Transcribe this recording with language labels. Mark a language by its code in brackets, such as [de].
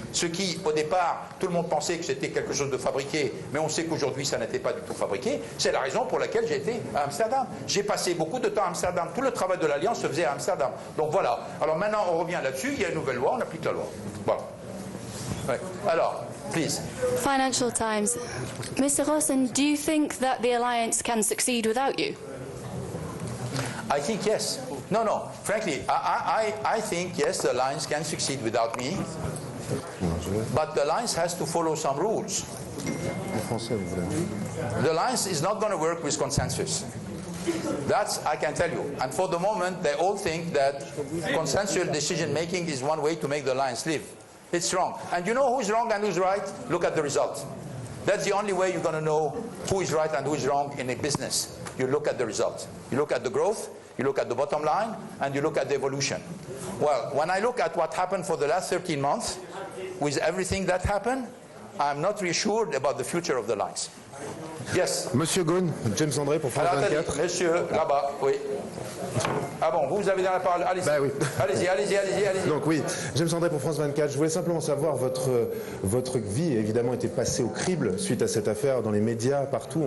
[fr] Ce qui, au départ, tout le monde pensait que c'était quelque chose de fabriqué, mais on sait qu'aujourd'hui, ça n'était pas du tout fabriqué. C'est la raison pour laquelle j'ai été à Amsterdam. J'ai passé beaucoup de temps à Amsterdam. Tout le travail de l'Alliance se faisait à Amsterdam. Donc voilà. Alors maintenant, on revient là-dessus. Il y a une nouvelle loi, on applique la loi. Voilà. Ouais. Alors, [en] please. Financial Times. Mr. Ghosn, do you think that the alliance can succeed without you? I think yes. No. Frankly, I think yes, the alliance can succeed without me. But the alliance has to follow some rules. The alliance is not going to work with consensus. That's, I can tell you. And for the moment, they all think that consensual decision-making is one way to make the alliance live. It's wrong. And you know who's wrong and who's right? Look at the result. That's the only way you're going to know who is right and who is wrong in a business. You look at the result. You look at the growth, you look at the bottom line, and you look at the evolution. Well, when I look at what happened for the last 13 months, with everything that happened, I'm not reassured about the future of the lines. Yes. [fr] Monsieur Ghosn, James André pour France 24. Monsieur, là-bas, oui. Ah bon, vous avez dans la parole. Allez-y. Bah oui. Allez-y. Donc oui, James André pour France 24. Je voulais simplement savoir, votre vie évidemment était passée au crible suite à cette affaire dans les médias, partout.